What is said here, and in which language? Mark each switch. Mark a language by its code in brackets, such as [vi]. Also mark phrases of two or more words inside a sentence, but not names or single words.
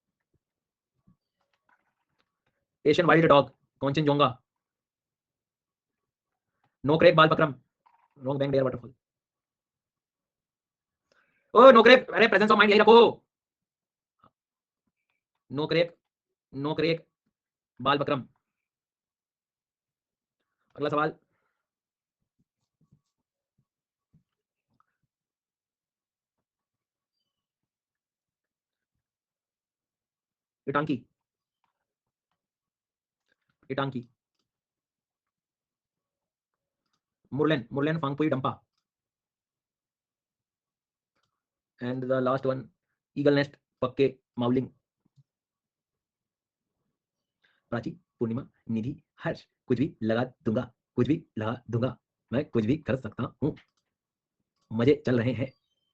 [en] Asian wild dog Kanchenjunga, Nokrek Balpakram, Rongbang Dare waterfall. [hi] ओ नो क्रेक, अरे [en] presence of mind [hi] यही रखो, नो क्रेक, नो क्रेक बालपक्रम। अगला सवाल, इटांकी, इटांकी, मुरलेन, मुरलेन फांगपुई डंपा, [en] and the last one Eaglenest Pakke Mouling. [hi] प्राची, पूर्णिमा, निधि, हर्ष, कुछ भी लगा दूंगा, कुछ भी लगा दूंगा, मैं कुछ भी कर सकता हूं, मजे चल रहे हैं।